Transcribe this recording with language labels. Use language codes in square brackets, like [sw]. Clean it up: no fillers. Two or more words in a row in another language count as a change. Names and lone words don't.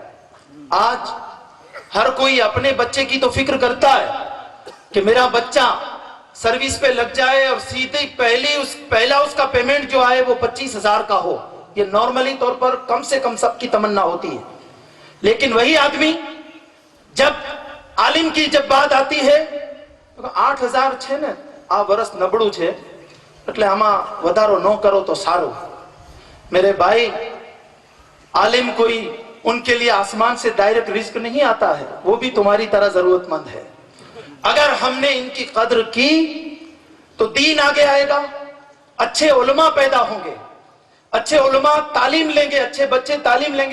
[ur] آج ہر کوئی اپنے بچے کی تو فکر کرتا ہے کہ میرا بچہ سروس پہ لگ جائے اور سیدھے پہلا اس کا پیمنٹ جو آئے وہ 25,000 کا ہو. یہ نارملی طور پر کم سے کم سب کی تمنا ہوتی ہے. لیکن وہی آدمی جب عالم کی جب بات آتی ہے, [gu] 8,000 છે ને, આ વર્ષ નબળું છે એટલે આમાં વધારો ન કરો તો સારું. [ur] میرے بھائی, عالم کوئی ان کے لیے آسمان سے ڈائریکٹ رزق نہیں آتا ہے, وہ بھی تمہاری طرح ضرورت مند ہے. اگر ہم نے ان کی قدر کی تو دین آگے آئے گا, اچھے علماء پیدا ہوں گے, اچھے علماء تعلیم لیں گے, اچھے بچے تعلیم لیں گے.